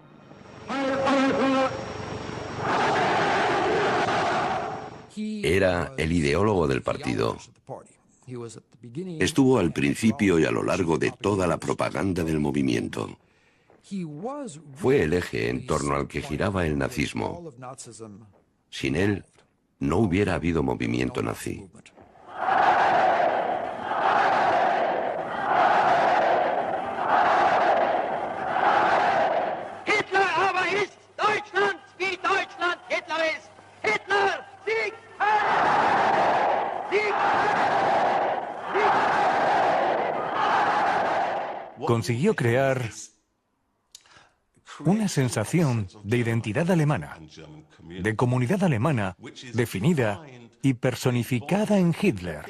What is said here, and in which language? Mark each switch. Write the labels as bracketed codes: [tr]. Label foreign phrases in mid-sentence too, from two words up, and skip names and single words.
[es] Era el ideólogo del partido. Estuvo al principio y a lo largo de toda la propaganda del movimiento. Fue el eje en torno al que giraba el nazismo. Sin él, no hubiera habido movimiento nazi. [de] Hitler aber ist Deutschland, wie Deutschland Hitler ist. Hitler, Sieg, Sieg, [es] Consiguió crear una sensación de identidad alemana, de comunidad alemana definida y personificada en Hitler.